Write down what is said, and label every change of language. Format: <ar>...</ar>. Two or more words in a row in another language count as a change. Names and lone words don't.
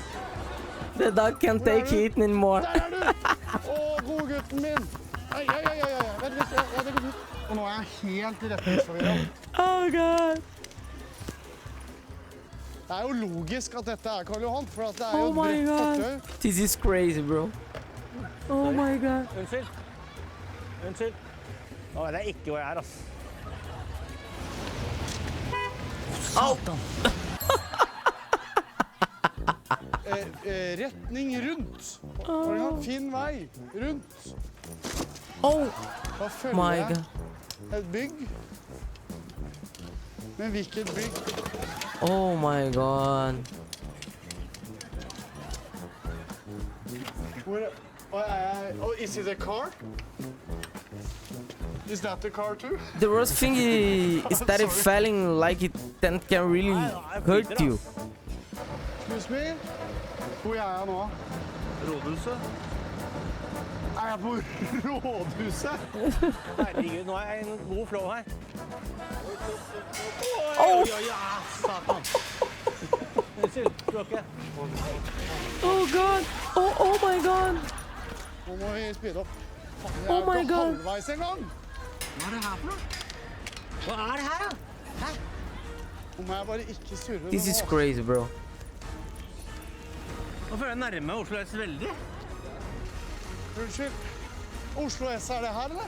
<en>The dog can't take it anymore.</en> <no>Der er du! Å, gode gutten min! Ai. Vent litt, jeg legger ut. Og nå er jeg helt retningsforvirret.</no> <en>Oh god.</en> <no>Det er jo logisk at dette er Karl Johan, for at det er jo</no> <en>Oh</en> <no>et</no> <en>my</en> <no>bredt</no> <en>god.</en> <no>fortøy.</no> <en>This is crazy, bro. Oh my god.</en> <no>Unnskyld. Nå vet jeg ikke hvor jeg er, ass. Satan. Retning rundt. Karl Johan, finn vei. Rundt.</no> <en>Oh</en> <no>Da følger</no> <en>my</en> <no>jeg</no> <en>god.</en> <no>et bygg. Men hvilket bygg?</no> <en>Oh my god. Hvor Oh, is it a car? Is that the car too? The worst thing is that it feeling like it then can really hurt you. Excuse me?</en> <no>Hvor er jeg nå? Rådhuset. Er jeg på rådhuset? Herregud, nå er jeg i en god flow her.</no> <en>Oh!</en> <no>Ja, satan. Unnskyld, klokke.</no> <en>Oh god! Oh my god!</en> <no>Nå må vi speede opp. Jeg</no> <en>Oh</en> <no>er</no> <en>my</en> <no>ikke</no> <en>God.</en> <no>halvveis engang. Hva er det her for noe? Hva er det her, da? Hæ? Nå må jeg bare ikke surre.</no> <en>This</en> <no>nå.</no> <en>is crazy, bro.</en> <no>Nå føler jeg nærme Oslo S veldig. Unnskyld. Oslo S, er det her, eller?</no>